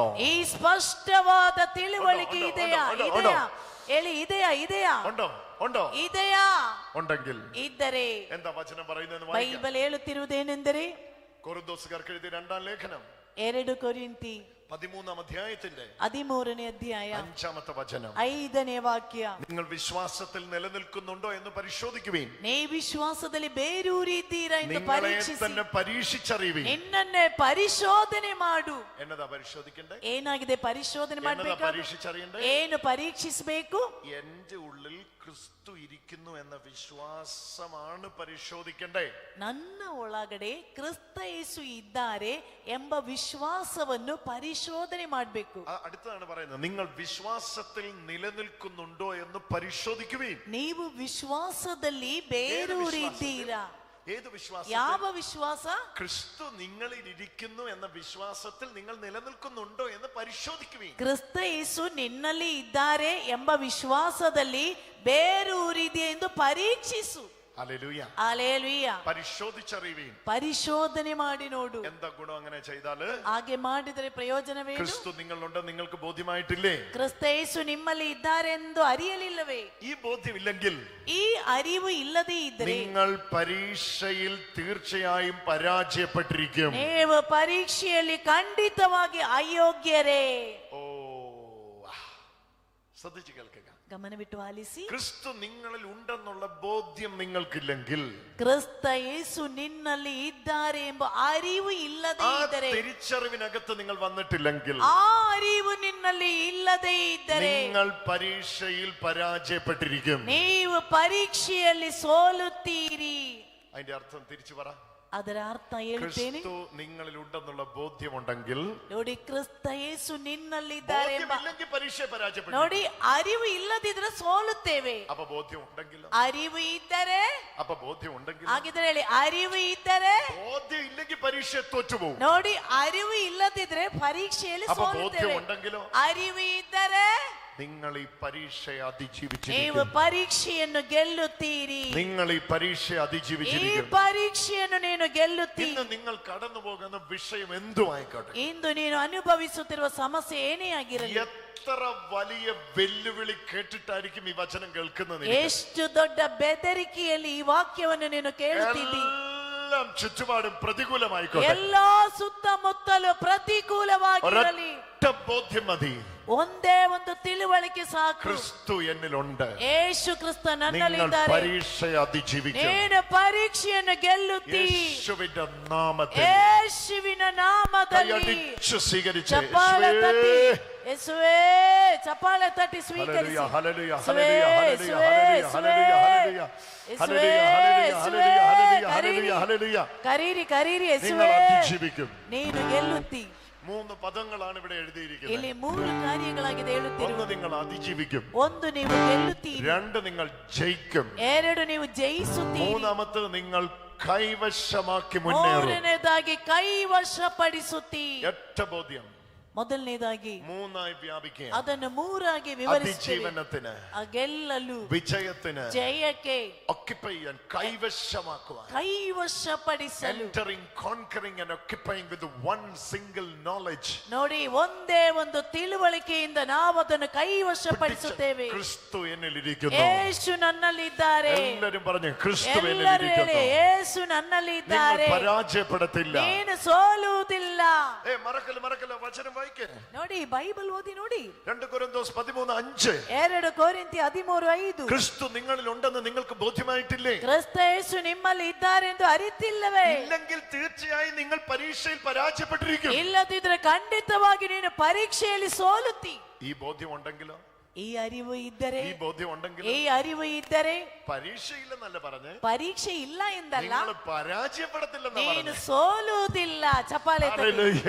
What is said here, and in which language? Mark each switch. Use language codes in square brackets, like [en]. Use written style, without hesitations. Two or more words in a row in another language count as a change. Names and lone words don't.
[kn] ಈ ಸ್ಪಷ್ಟವಾದ ತಿಳುವಳಿಕೆ ಉಂಟು, ಇದೆಯಾ? [ml] ഉണ്ട്, ഉണ്ട്, [kn] ಇದೆಯಾ? ಹೇಳಿ, ಇದೆಯಾ? [ml] ഉണ്ടോ? [kn] ಇದೆಯಾ? [ml] ഉണ്ടെങ്കിൽ [kn] ಇದ್ದರೆ [ml] എന്താ വചനം പറയുന്നത്? [kn] ಬೈಬಲ್ ಹೇಳುತ್ತಿರುವುದೇನೆಂದರೆ, [ml] കൊരിന്തോസുകാർക്ക് എഴുതിയ 2-ാം ലേഖനം [kn] 2 ಕೊರಿಂಥಿ [ml] 13-ാം അധ്യായത്തിന്റെ [kn] 13ನೇ ಅಧ್ಯಾಯ [ml] 5-ാമത്തെ വചനം. [kn] 5ನೇ ವಾಕ್ಯ. [ml] നിങ്ങൾ വിശ്വാസത്തിൽ നിലനിൽക്കുന്നുണ്ടോ എന്ന് പരിശോധിക്കുവീൻ. [kn] ನೀ ವಿಶ್ವಾಸದಲ್ಲಿ ಬೇರೂರಿದ್ದೀರಾ ಎಂದು ಪರೀಕ್ಷಿಸಿ. [ml] തന്നെ പരീക്ഷിച്ചറിയുവീൻ. [kn] ನಿನ್ನನ್ನೇ ಪರಿಶೋಧನೆ ಮಾಡು. [ml] എന്നതാ പരിശോധിക്കണ്ടേ? [kn] ಏನಾಗಿದೆ ಪರಿಶೋಧನೆ ಮಾಡಬೇಕು? [ml] പരീക്ഷിച്ചറിയണ്ടേ? [kn] ಏನು ಪರೀಕ್ಷಿಸಬೇಕು? [ml] എന്റെ ഉള്ളിൽ ക്രിസ്തു ഇരിക്കുന്നു എന്ന വിശ്വാസമാണ് പരിശോധിക്കണ്ടേ. [kn] ನನ್ನ ಒಳಗಡೆ ಕ್ರಿಸ್ತ ಯೇಸು ಇದ್ದಾರೆ ಎಂಬ ವಿಶ್ವಾಸವನ್ನು ಪರಿಶೋಧನೆ ಮಾಡಬೇಕು. [ml] അടുത്തതാണ് പറയുന്നത്, നിങ്ങൾ വിശ്വാസത്തിൽ നിലനിൽക്കുന്നുണ്ടോ എന്ന് പരിശോധിക്കുവീൻ. [kn] ನೀವು ವಿಶ್ವಾಸದಲ್ಲಿ ಬೇರೂರಿದ್ದೀರಾ? [ml] ഏത് വിശ്വാസം? [kn] ಯಾವ ವಿಶ್ವಾಸ? [ml] ക്രിസ്തു നിങ്ങളിൽ ഇരിക്കുന്നു എന്ന വിശ്വാസത്തിൽ നിങ്ങൾ നിലനിൽക്കുന്നുണ്ടോ എന്ന് പരിശോധിക്കുവീൻ. [kn] ಕ್ರಿಸ್ತ ಯೇಸು ನಿನ್ನಲ್ಲಿ ಇದ್ದಾರೆ ಎಂಬ ವಿಶ್ವಾಸದಲ್ಲಿ ಬೇರೂರಿದೆ ಎಂದು ಪರೀಕ್ಷಿಸು. [ml] ഹല്ലേലൂയ. ഹല്ലേലൂയ. പരിശോധിച്ചറിയുവീൻ. [kn] പരിശോധನೆ ಮಾಡಿ ನೋಡು. [ml] എന്താ ഗുണം അങ്ങനെ ചെയ്താൽ? [kn] ಹಾಗೆ ಮಾಡಿದರೆ ಪ್ರಯೋಜನವೇನು? [ml] ക്രിസ്തു നിങ്ങളുണ്ട് നിങ്ങൾക്ക് ബോധ്യമായിട്ടില്ലേ? [kn] ಕ್ರಿಸ್ತ ಯೇಸು ನಿಮ್ಮಲ್ಲಿ ಇದ್ದಾರೆ ಎಂದು ಅರಿಯಲಿಲ್ಲವೇ? [ml] ഈ ബോധ്യമില്ലെങ്കിൽ, [kn] ಈ ಅರಿವು ಇಲ್ಲದೆ ಇದ್ದರೆ [ml] നിങ്ങൾ പരീക്ഷയിൽ തീർച്ചയായും പരാജയപ്പെട്ടിരിക്കും. [kn] ನೀವು ಪರೀಕ್ಷೆಯಲ್ಲಿ ಖಂಡಿತವಾಗಿ ಅಯೋಗ್ಯರೇ. [ml] ഓ, ശ്രദ്ധിച്ചു കേൾക്കുക. [kn] ಗಮನವಿಟ್ಟು ಆಲಿಸಿ. [ml] ക്രിസ്തു നിങ്ങളിൽ ഉണ്ടെന്നുള്ള ബോധ്യം നിങ്ങൾക്കില്ലെങ്കിൽ, [kn] ಕ್ರಿಸ್ತ ಯೇಸು ನಿನ್ನಲ್ಲಿ ಇದ್ದಾರೆ ಎಂಬ ಅರಿವು ಇಲ್ಲದೆ ಇದ್ದರೆ, [ml] തിരിച്ചറിവിനകത്ത് നിങ്ങൾ വന്നിട്ടില്ലെങ്കിൽ, [kn] ಆ ಅರಿವು ನಿನ್ನಲ್ಲಿ ಇಲ್ಲದೆ ಇದ್ದರೆ [ml] നിങ്ങൾ പരീക്ഷയിൽ പരാജയപ്പെട്ടിരിക്കും. [kn] ನೀವು ಪರೀಕ್ಷೆಯಲ್ಲಿ ಸೋಲುತ್ತೀರಿ. [ml] അതിന്റെ അർത്ഥം തിരിച്ചു പറ. [kn] ಅದರ ಅರ್ಥ ಹೇಳ್ತೇನೆ. [ml] ക്രിസ്തു നിങ്ങളിൽ ഉണ്ടെന്നുള്ള ബോധ്യമുണ്ടെങ്കിൽ, [kn] ನೋಡಿ, ಕ್ರಿಸ್ತ ಯೇಸು ನಿನ್ನಲ್ಲಿದ್ದಾರೆ ಎಂಬ [ml] പരീക്ഷയെ പരാജയപ്പെട്ടു. [kn] ನೋಡಿ, ಅರಿವು ಇಲ್ಲದಿದ್ರೆ ಸೋಲುತ್ತೇವೆ. [ml] അപ്പൊ ബോധ്യം ഉണ്ടെങ്കിലും, [kn] ಅರಿವು ಇದ್ದರೆ, [ml] അപ്പൊ ബോധ്യം ഉണ്ടെങ്കിൽ, [kn] ಹಾಗಿದ್ರೆ ಹೇಳಿ, ಅರಿವು ಇದ್ದರೆ, [ml] ബോധ്യം ഇല്ലെങ്കിൽ പരീക്ഷ തോറ്റുപോകും. [kn] ನೋಡಿ, ಅರಿವು ಇಲ್ಲದಿದ್ರೆ ಪರೀಕ್ಷೆಯಲ್ಲಿ [ml] അപ്പൊ ബോധ്യം [kn] ಸೋಲುತ್ತೇವೆ. [ml] ഉണ്ടെങ്കിലോ, [kn] ಅರಿವು ಇದ್ದರೆ [ml] നിങ്ങൾ ഈ പരീക്ഷയെ [kn] ನೀವು [ml] അതിജീവിച്ചിരിക്കും. [kn] ಪರೀಕ್ಷೆಯನ್ನು ಗೆಲ್ಲುತ್ತೀರಿ. [ml] നിങ്ങൾ ഈ പരീക്ഷയെ [kn] ಈ [ml] അതിജീവിച്ചിരിക്കും. [kn] ಪರೀಕ್ಷೆಯನ್ನು ನೀನು ಗೆಲ್ಲುತ್ತೀರಿ. [ml] ഇന്ന് നിങ്ങൾ കടന്നു പോകുന്ന വിഷയം എന്തുമായിക്കോട്ടെ, [kn] ಇಂದು ನೀನು ಅನುಭವಿಸುತ್ತಿರುವ സമಸ್ಯೆ ಏನೇ ಆಗಿರಲಿ, [ml] എത്ര വലിയ വെല്ലുവിളി കേട്ടിട്ടായിരിക്കും ഈ വചനം കേൾക്കുന്നത്. [kn] ಎಷ್ಟು ದೊಡ್ಡ ಬೆದರಿಕೆಯಲ್ಲಿ ಈ ವಾಕ್ಯವನ್ನು ನೀನು ಕೇಳುತ್ತಿದ್ದಿ, [ml] എല്ലാം ചുറ്റുപാടും പ്രതികൂലമായിക്കോട്ടെ, [kn] ಎಲ್ಲಾ ಸುತ್ತಮುತ್ತಲು ಪ್ರತಿಕೂಲವಾಗಿರಲಿ, [ml] ഒരൊറ്റ ബോധ്യം മതി, [kn] ಒಂದೇ ಒಂದು ತಿಳುವಳಿಕೆ ಸಾಕು. [ml] ക്രിസ്തു എന്നിലുണ്ട്. [kn] ಯೇಸು ಕ್ರಿಸ್ತ [ml] നിങ്ങൾ [kn] ನನ್ನಲ್ಲಿದ್ದಾರೆ. [ml] പരീക്ഷയെ അതിജീവിക്കും. [kn] ನೀನು ಪರೀಕ್ಷೆಯನ್ನು ಗೆಲ್ಲುತ್ತೀ. [ml] യേശുവിന്റെ നാമത്തിൽ [kn] ಯೇಸುವಿನ ನಾಮದಲ್ಲಿ [ml] കൈയടിച്ച് സ്വീകരിച്ച് [kn] ಚಪ್ಪಾಳೆ ತಟ್ಟಿ, ಯೇಸುವೇ, ಚಪ್ಪಾಳೆ ತಟ್ಟಿ ಸ್ವೀಕರಿಸಿ. [ml] ഹല്ലേലൂയ, [kn] ಯೇಸುವೇ, [ml] ഹല്ലേലൂയ, ഹല്ലേലൂയ, ഹല്ലേലൂയ, [kn] ಯೇಸುವೇ, [ml] ഹല്ലേലൂയ, ഹല്ലേലൂയ, ഹല്ലേലൂയ, ഹല്ലേലൂയ. [kn] ಕರೀರಿ, ಕರೀರಿ, [ml] നിങ്ങൾ [kn] ಯೇಸುವೇ, [ml] അതിജീവിക്കും. [kn] ನೀನು ಗೆಲ್ಲುತ್ತಿ. [ml] 3 പദങ്ങളാണ് ഇവിടെ എഴുതിയിരിക്കുന്നത്. [kn] ಇಲ್ಲಿ 3 ಕಾರ್ಯಗಳಾಗಿದೆ [ml] ഒന്ന്, [kn] ಹೇಳುತ್ತಿರುವ. [ml] നിങ്ങൾ അതിജീവിക്കും. 1, [kn] ನೀವು ಗೆಲ್ಲುತ್ತೀರಿ. 2, [ml] നിങ്ങൾ ജയിക്കും. 2, [kn] ನೀವು ಜಯಿಸುತ್ತೀರಿ. [ml] മൂന്നാമത്തേത്, നിങ്ങൾ കൈവശമാക്കി മുന്നേറും. [kn] 3ನೇದಾಗಿ ಕೈವಶಪಡಿಸುತ್ತೀ. [ml] ഒറ്റ ബോധ്യം [kn] ಮೊದಲನೇದಾಗಿ [ml] 3ആയി വ്യാപിക്കുക. [kn] ಅದನ್ನು 3ಆಗಿ ವಿವರಿಸುತ್ತೀವಿ. [ml] അതിജീവനത്തിന്, [kn] ಗೆಲ್ಲಲು, [ml] വിജയത്തിന്, [kn] ಜಯಕ್ಕೆ, [en] occupy and [ml] കൈവശമാക്കുക. [kn] ಕೈವಶಪಡಿಸಲು. [en] Entering, conquering and occupying with one single knowledge. [kn] ನೋಡಿ, ಒಂದೇ ಒಂದು ತಿಳುವಳಿಕೆಯಿಂದ ನಾವು ಅದನ್ನು ಕೈವಶಪಡಿಸುತ್ತೇವೆ. [ml] ക്രിസ്തു എന്നിലിരിക്കുന്നു. [kn] ಯೇಸು ನನ್ನಲ್ಲಿದ್ದಾರೆ. [ml] എല്ലാവരും പറഞ്ഞു, ക്രിസ്തു [kn] ಎಲ್ಲರೂ ಹೇಳಿ, [ml] എന്നിലിരിക്കുന്നു. [kn] ಯೇಸು ನನ್ನಲ್ಲಿದ್ದಾರೆ. [ml] നിങ്ങൾ പരാജയപ്പെടത്തില്ല. [kn] ನೀನು ಸೋಲುವುದಿಲ್ಲ. [ml] മറക്കല്ല വചനം വായിക്കേ. [kn] ನೋಡಿ, ಬೈಬಲ್ ಓದಿ ನೋಡಿ. [ml] 2 കൊരിന്തോസ് 13:5. [kn] 2 ಕೊರಿಂಥಿ 13:5. [ml] ക്രിസ്തു നിങ്ങളിൽ ഉണ്ടെന്ന് നിങ്ങൾക്ക് ബോധ്യമായിട്ടില്ലേ? [kn] ಕ್ರಿಸ್ತ ಯೇಸು ನಿಮ್ಮಲ್ಲಿ ಇದ್ದಾರೆ ಎಂದು ಅರಿತಿಲ್ಲವೇ? [ml] ഇല്ലെങ്കിൽ തീർച്ചയായും നിങ്ങൾ പരീക്ഷയിൽ പരാജയപ്പെട്ടിരിക്കും. [kn] ಇಲ್ಲದಿದ್ರೆ ಖಂಡಿತವಾಗಿ ನೀನು ಪರೀಕ್ಷೆಯಲ್ಲಿ ಸೋಲುತ್ತಿ. [ml] ഈ ബോധ്യം ഉണ്ടെങ്കിലോ, [kn] ಈ ಅರಿವು ಇದ್ದರೆ, [ml] ഈ ബോധ്യം ഉണ്ടെങ്കിലോ, [kn] ಈ ಅರಿವು ಇದ್ದರೆ [ml] പരീക്ഷയില്ലെന്നല്ല പറഞ്ഞ്, [kn] ಪರೀಕ್ಷೆ ಇಲ್ಲ ಎಂದಲ್ಲ, [ml] നിങ്ങൾ പരാജയപ്പെടത്തില്ലെന്നാ [kn] ನೀನು [ml] പറഞ്ഞത്. [kn] ಸೋಲುವುದಿಲ್ಲ. ಚಪ್ಪಾಳೆ ತಟ್ಟಿ. [ml] ഹല്ലേലൂയ.